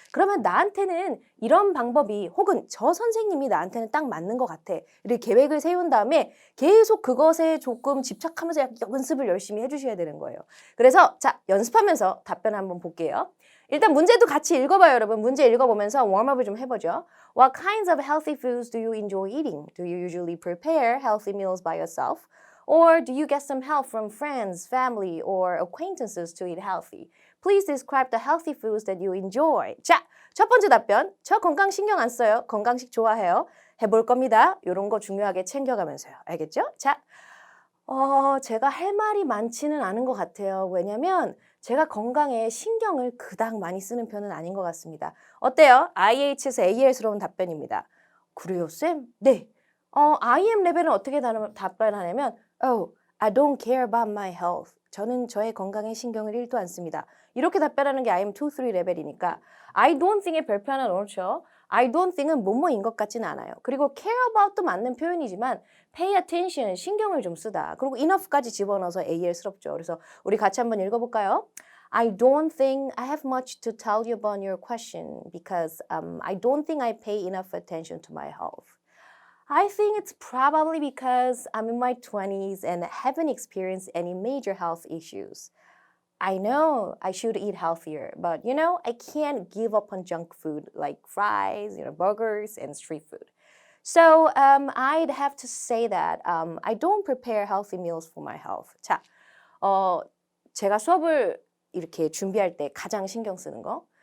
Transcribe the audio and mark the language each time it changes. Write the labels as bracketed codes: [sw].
[ko] 그러면 나한테는 이런 방법이 혹은 저 선생님이 나한테는 딱 맞는 것 같아. 이렇게 계획을 세운 다음에 계속 그것에 조금 집착하면서 연습을 열심히 해주셔야 되는 거예요. 그래서 자, 연습하면서 답변 한번 볼게요. 일단 문제도 같이 읽어봐요, 여러분. 문제 읽어보면서 웜업을 좀 해보죠. [en] What kinds of healthy foods do you enjoy eating? Do you usually prepare healthy meals by yourself? Or do you get some help from friends, family, or acquaintances to eat healthy? Please describe the healthy foods that you enjoy. [ko] 자, 첫 번째 답변. 저 건강 신경 안 써요. 건강식 좋아해요. 해볼 겁니다. 이런 거 중요하게 챙겨가면서요. 알겠죠? 자, 제가 할 말이 많지는 않은 것 같아요. 왜냐면 제가 건강에 신경을 그닥 많이 쓰는 편은 아닌 것 같습니다. 어때요? IH에서 AL스러운 답변입니다. 그래요, 쌤? 네. IM 레벨은 어떻게 답변하냐면 [en] Oh, I don't care about my health. [ko] 저는 저의 건강에 신경을 1도 안 씁니다. 이렇게 답변하는 게 IM 2, 3 레벨이니까 I don't think의 별표 하나 넣죠. I don't think은 뭐뭐인 것 같지는 않아요. 그리고 care about도 맞는 표현이지만 pay attention, 신경을 좀 쓰다. 그리고 enough까지 집어넣어서 AL스럽죠. 그래서 우리 같이 한번 읽어볼까요? [en] I don't think I have much to tell you about your question because I don't think I pay enough attention to my health. I think it's probably because I'm in my 20s and haven't experienced any major health issues. I know I should eat healthier, but I can't give up on junk food like fries, burgers, and street food. So I'd have to say that I don't prepare healthy meals for my health. [ko] 자, 제가 수업을 이렇게 준비할 때 가장 신경 쓰는 거.